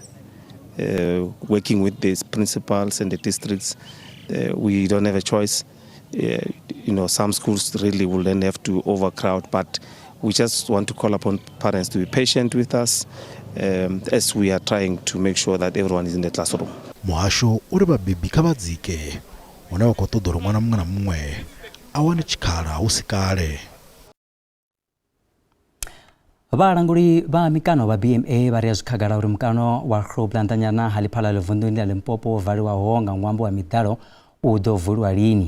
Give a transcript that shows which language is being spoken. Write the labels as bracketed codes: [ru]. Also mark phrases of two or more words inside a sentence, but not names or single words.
[en] Working with the principals and the districts, we don't have a choice. Some schools really will then have to overcrowd, but we just want to call upon parents to be patient with us as we are trying to make sure that everyone is in the classroom. [ve] Muhasho uri vhabebi kha vhadzike hune vha khou ṱoḓa uri ṅwana muṅwe na muṅwe a wane tshikhala hu si kale. Vhalanguli vha mikano vha BMA vha ri zwikhagala uri mukano wa Hloblandanyana Haliphala Levunduni la Limpopo valiwaho nga ṅwambo wa miḓalo u ḓo vuliwa lini.